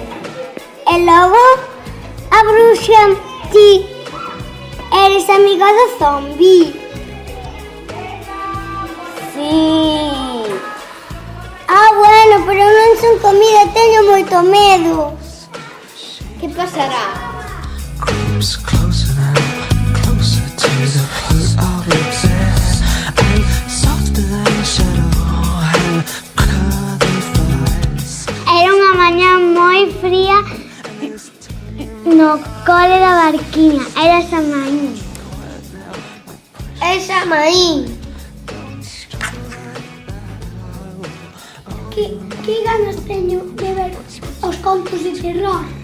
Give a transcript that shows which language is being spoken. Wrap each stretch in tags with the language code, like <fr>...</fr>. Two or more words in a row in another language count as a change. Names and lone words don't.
<gl>E logo, a bruxa, ti eres amiga do zombi. Sí. Ah, bueno, pero eu non son comida, teño moito medo. Que pasará?</gl> <en>Creeps closer now, closer to the foot of your bed. I'm softer than a shadow, and curly flies.</en> <gl>Era unha mañá moi fría no cole da Barquiña. Era Samaín. É Samaín. Que ganas teño de ver os contos de terror.</gl>